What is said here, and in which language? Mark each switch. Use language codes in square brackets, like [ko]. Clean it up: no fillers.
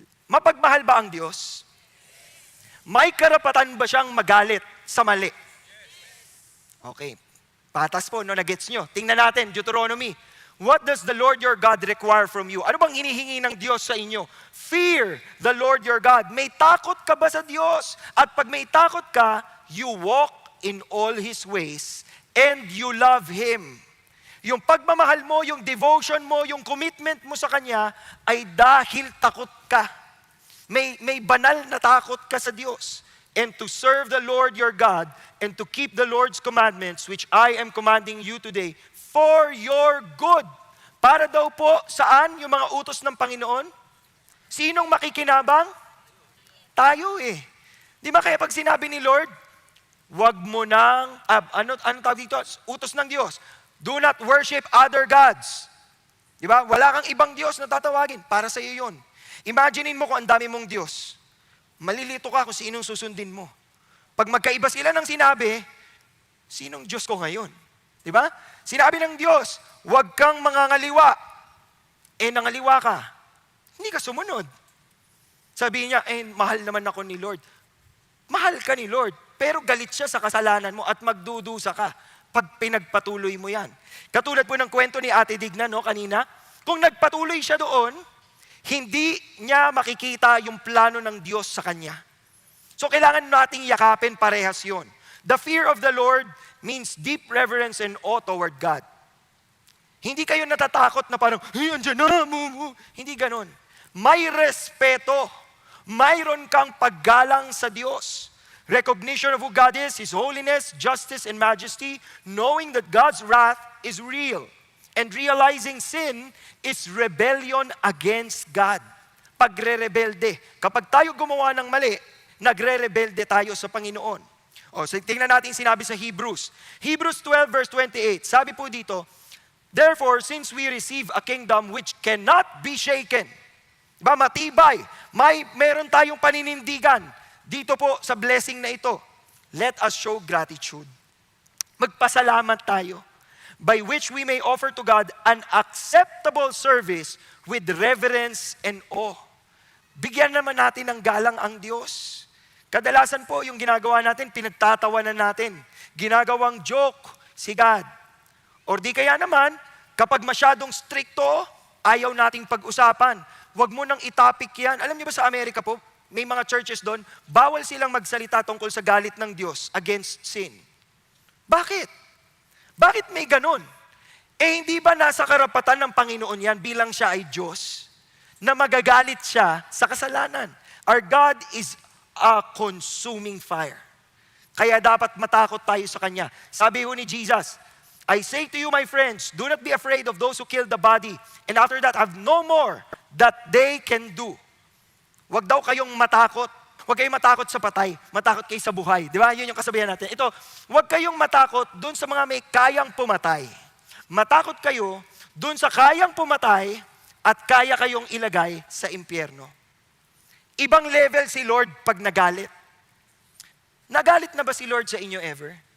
[tl] Mapagmahal ba ang Diyos? May karapatan ba siyang magalit sa mali? Okay. Patas po, no, na-gets nyo. Tingnan natin, Deuteronomy. [en] What does the Lord your God require from you? [tl] Ano bang hinihingi ng Diyos sa inyo? [en] Fear the Lord your God. [tl] May takot ka ba sa Diyos? At pag may takot ka, [en] you walk in all His ways and you love Him. [tl] Yung pagmamahal mo, yung devotion mo, yung commitment mo sa Kanya ay dahil takot ka. May banal na takot ka sa Diyos. [en] And to serve the Lord your God and to keep the Lord's commandments, which I am commanding you today, for your good. [tl] Para daw po, saan yung mga utos ng Panginoon? Sinong makikinabang? Tayo eh. Di ba kaya pag sinabi ni Lord, wag mo nang, ano tawag dito? Utos ng Diyos. [en] Do not worship other gods. [tl] Di ba? Wala kang ibang Diyos na tatawagin. Para sa iyo yun. Imaginein mo kung ang dami mong Diyos. Malilito ka kung sinong susundin mo. Pag magkaiba sila ng sinabi, sinong Diyos ko ngayon? Di ba? Sinabi ng Diyos, huwag kang mangangaliwa. Nangaliwa ka. Hindi ka sumunod. Sabi niya, mahal naman ako ni Lord. Mahal ka ni Lord, pero galit siya sa kasalanan mo at magdudusa ka pag pinagpatuloy mo yan. Katulad po ng kwento ni Ate Digna, no, kanina, kung nagpatuloy siya doon, hindi niya makikita yung plano ng Diyos sa kanya. So kailangan nating yakapin parehas yun. [en] The fear of the Lord means deep reverence and awe toward God. [tl] Hindi kayo natatakot na parang, andyan na, Hindi ganon. May respeto. Mayroon kang paggalang sa Diyos. [en] Recognition of who God is, His holiness, justice, and majesty, knowing that God's wrath is real. And realizing sin is rebellion against God. [tl] Pagre-rebelde. Kapag tayo gumawa ng mali, nagre-rebelde tayo sa Panginoon. So tingnan natin sinabi sa Hebrews. Hebrews 12 verse 28. Sabi po dito, [en] therefore, since we receive a kingdom which cannot be shaken. [tl] Diba, matibay. Meron tayong paninindigan dito po sa blessing na ito. [en] Let us show gratitude. [tl] Magpasalamat tayo, [en] by which we may offer to God an acceptable service with reverence and awe. [tl] Bigyan naman natin ng galang ang Diyos. Kadalasan po yung ginagawa natin, pinagtatawanan natin. Ginagawang joke si God. Or di kaya naman, kapag masyadong stricto, ayaw nating pag-usapan. Huwag mo nang itapik yan. Alam niyo ba sa Amerika po, may mga churches doon, bawal silang magsalita tungkol sa galit ng Diyos against sin. Bakit? Bakit may ganun? Hindi ba nasa karapatan ng Panginoon yan bilang siya ay Diyos na magagalit siya sa kasalanan? [en] Our God is a consuming fire. [tl] Kaya dapat matakot tayo sa Kanya. Sabi ho ni [en] Jesus, I say to you, my friends, do not be afraid of those who kill the body, and after that have no more that they can do. [tl] Huwag daw kayong matakot. Huwag kayong matakot sa patay. Matakot kayo sa buhay. Di ba? Yun yung kasabihan natin. Ito, huwag kayong matakot dun sa mga may kayang pumatay. Matakot kayo dun sa kayang pumatay at kaya kayong ilagay sa impyerno. Ibang level si Lord pag nagalit. Nagalit na ba si Lord sa inyo ever?